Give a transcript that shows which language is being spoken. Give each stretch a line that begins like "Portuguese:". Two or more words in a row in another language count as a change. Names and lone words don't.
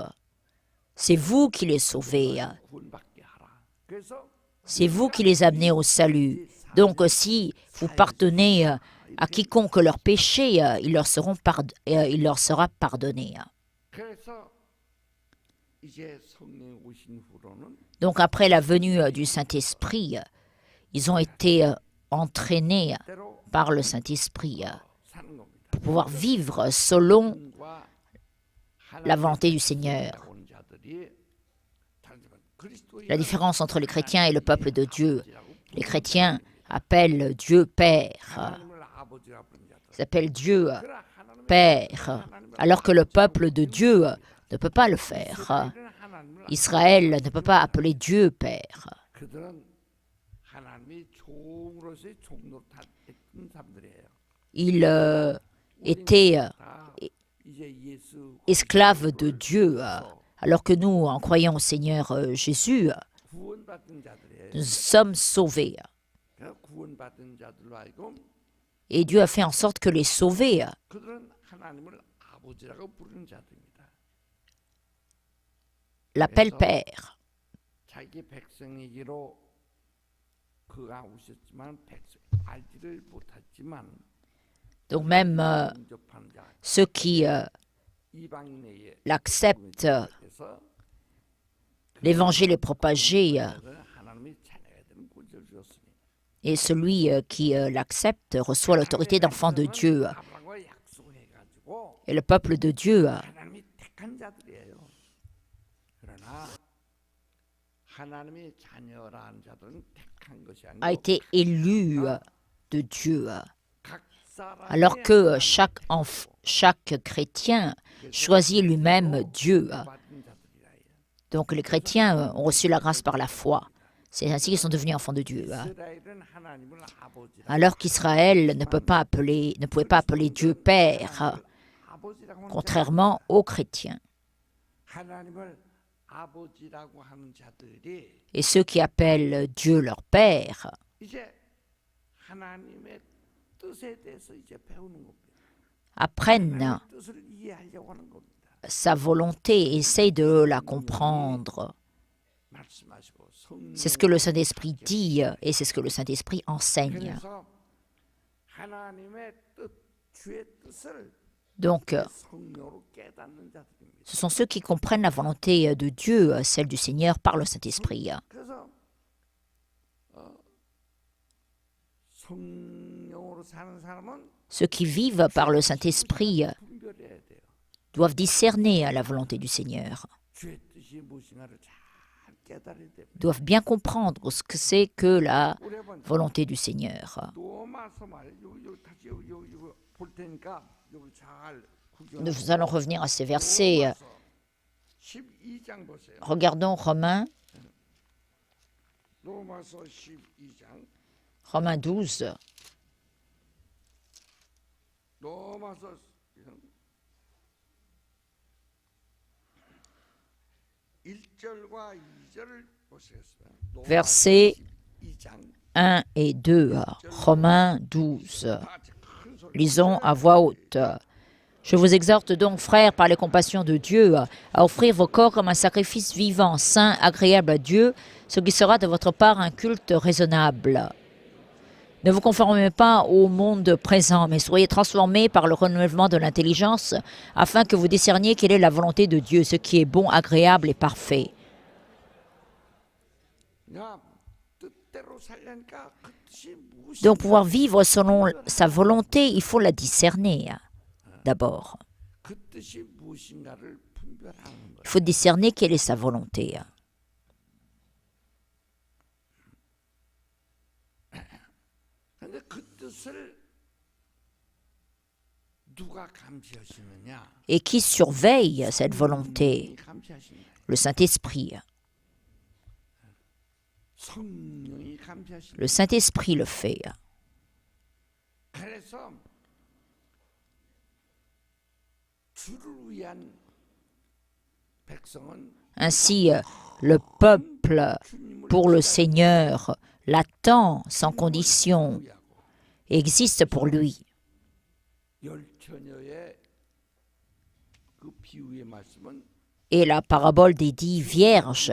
French: C'est vous qui les sauvez.
Korean: 구원받게 하라. 그래서
French: C'est vous qui les amenez au salut. Donc si vous pardonnez à quiconque leurs péchés, il leur sera pardonné.
Korean: 그래서 이제 성령 오신 후로는
French: Donc après la venue du Saint-Esprit, ils ont été entraînés
Korean: 때로
French: par le Saint-Esprit
Korean: 사는 겁니다.
French: pour pouvoir vivre selon
Korean: 과
French: la volonté du Seigneur.
Korean: 온 자들이 다르지만 그리스도의
French: La différence entre les chrétiens et le peuple de Dieu. Les chrétiens appellent Dieu Père,
Korean: 하나님을 아버지라 부른 자들.
French: ils appellent Dieu
Korean: 그러나 하나님의
French: Père, alors que le peuple de Dieu ne peut pas le faire.
Korean: 하나님을
French: Israël ne peut pas appeler Dieu Père.
Korean: 그들은 하나님의 종으로서의 종노릇했던 사람들이에요.
French: Ils étaient
Korean: 다 이제 예수
French: esclaves de Dieu, alors que nous, en croyant au Seigneur Jésus,
Korean: 구원받은 자들이에요.
French: nous sommes sauvés.
Korean: 그러니까 구원받은 자들로 하여금
French: Et Dieu a fait en sorte que les sauvés
Korean: 그들은 하나님을 아버지라고 부르는 자들입니다.
French: l'appellent Père.
Korean: 자기 백성이기로 그가 오셨지만 백성 알지를 못했지만
French: Donc même
Korean: 영접하는 자
French: ceux qui
Korean: 이방인에게
French: l'acceptent,
Korean: 그래서
French: l'évangile est propagé,
Korean: 하나님의 자녀가 되는 권세를 주었으니
French: et celui qui l'accepte reçoit l'autorité d'enfant de Dieu.
Korean: 아브라함과 약속해가지고
French: Et le peuple de Dieu
Korean: 하나님이 택한 자들이에요. 그러나 하나님의 자녀라는 자들은 택한 것이
French: a
Korean: 아니고
French: été élu de Dieu.
Korean: 각 사람의
French: Alors que chaque chrétien choisit lui-même Dieu.
Korean: 받은 자들이라 해요.
French: Donc les chrétiens ont reçu la grâce par la foi. C'est ainsi qu'ils sont devenus enfants de Dieu.
Korean: 이스라엘은 하나님을 아버지라
French: Alors qu'Israël ne pouvait pas appeler Dieu Père,
Korean: 아버지라고 하는
French: contrairement aux chrétiens.
Korean: 하나님을 아버지라고 하는 자들이
French: Et ceux qui appellent Dieu leur Père
Korean: 이제 하나님의 뜻에 대해서 이제 배우는 겁니다.
French: apprennent
Korean: 하나님의 뜻을 이해하려고 하는 겁니다.
French: sa volonté et essayent de la comprendre.
Korean: 말씀하시고 성령
French: C'est ce que le Saint-Esprit dit et c'est ce que le Saint-Esprit enseigne.
Korean: 그래서 하나님의 뜻, 주의 뜻을
French: Donc,
Korean: 성령으로 깨닫는 자들입니다.
French: ce sont ceux qui comprennent la volonté de Dieu, celle du Seigneur, par le Saint-Esprit.
Korean: 그래서 성령으로 사는 사람은
French: Ceux qui vivent par le Saint-Esprit
Korean: 분별해야 돼요.
French: doivent discerner la volonté du Seigneur,
Korean: 주의 뜻이 무엇인가를 잘 깨달아야 됩니다.
French: doivent bien comprendre ce que c'est que la
Korean: 우리 한번
French: volonté du Seigneur.
Korean: 로마서 말 여기 다시 여기 볼 테니까 여기 잘 구경.
French: Nous allons revenir à ces versets.
Korean: 12장 보세요.
French: Regardons Romains,
Korean: 로마서 12장.
French: Romains 12.
Korean: 로마서 1절과 2절을 보시겠습니다.
French: Versets
Korean: 12장
French: 1 et 2. Romains 12. Lisons à voix haute. Je vous exhorte donc, frères, par les compassions de Dieu, à offrir vos corps comme un sacrifice vivant, saint, agréable à Dieu, ce qui sera de votre part un culte raisonnable. Ne vous conformez pas au monde présent, mais soyez transformés par le renouvellement de l'intelligence, afin que vous discerniez quelle est la volonté de Dieu, ce qui est bon, agréable et parfait.
Korean: 야, 뜻대로 살려니까 그 뜻이 무엇이
French: Donc, pouvoir vivre selon sa volonté, il faut la discerner d'abord.
Korean: 그 뜻이 무엇인가를 분별하는 거예요.
French: Il faut discerner quelle est sa volonté.
Korean: 근데 그 뜻을 누가 감시하시느냐?
French: Et qui surveille cette volonté?
Korean: 감시하시는 거예요.
French: Le Saint-Esprit.
Korean: 성령이 감시하시는
French: Le Saint-Esprit le fait.
Korean: 그래서 주를 위한 백성은
French: Ainsi, le peuple pour le Seigneur l'attend sans condition et existe pour lui.
Korean: 열처녀의 그 비유의 말씀은
French: Et la parabole des 10 vierges